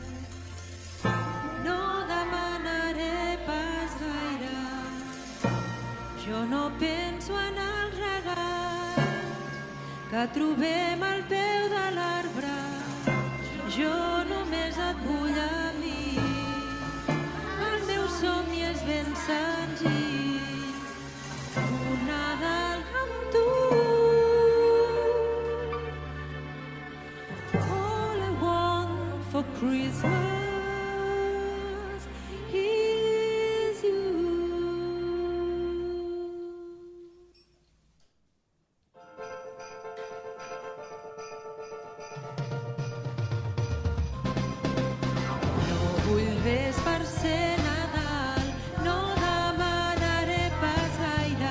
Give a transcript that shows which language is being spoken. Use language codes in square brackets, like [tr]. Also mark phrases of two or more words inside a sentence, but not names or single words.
[ca] No demanaré pas gaire, jo no penso en els regals que trobem al peu de l'arbre. Jo només et vull a mi, el meu somni és ben senzill, un Nadal amb tu. [en] All I want for Christmas is you. [ca] No vull res per ser Nadal, no demanaré pas gaire.